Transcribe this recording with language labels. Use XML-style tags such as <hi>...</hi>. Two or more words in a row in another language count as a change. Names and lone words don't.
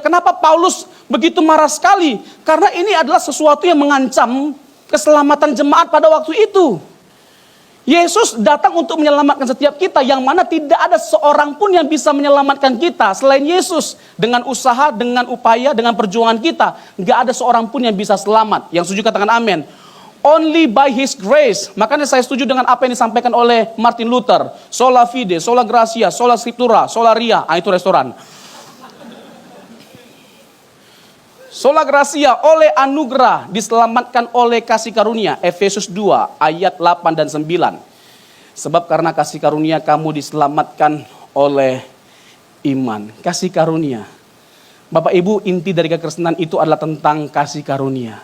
<id>Kenapa Paulus begitu marah sekali? Karena ini adalah sesuatu yang mengancam keselamatan jemaat pada waktu itu. Yesus datang untuk menyelamatkan setiap kita, yang mana tidak ada seorang pun yang bisa menyelamatkan kita selain Yesus. Dengan usaha, dengan upaya, dengan perjuangan kita, nggak ada seorang pun yang bisa selamat. Yang setuju katakan amin.</id> <en>Only by His grace.</en> <id>Makanya saya setuju dengan apa yang disampaikan oleh Martin Luther.</id> <la>Sola fide, sola gratia, sola scriptura, sola ria.</la> <id>Itu restoran.</id> <la>Sola gratia,</la> <id>oleh anugerah, diselamatkan oleh kasih karunia. Efesus 2 ayat 8 dan 9. Sebab karena kasih karunia kamu diselamatkan oleh iman. Kasih karunia. Bapak Ibu, inti dari kekristenan itu adalah tentang kasih karunia.</id>